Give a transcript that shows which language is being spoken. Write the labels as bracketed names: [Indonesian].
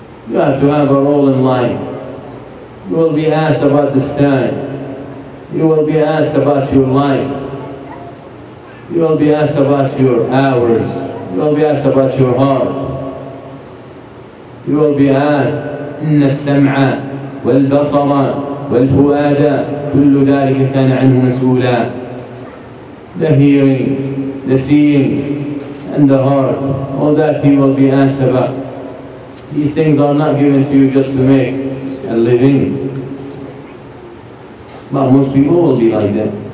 [English] You have to have a role in life. You will be asked about this time. You will be asked about your life. You will be asked about your hours. You will be asked about your heart. You will be asked, [Arabic] إن السمع والبصر والفؤاد كل ذلك كان عنه مسؤولا. [English] The hearing, the seeing, and the heart, all that he will be asked about. These things are not given to you just to make a living. But most people will be like that.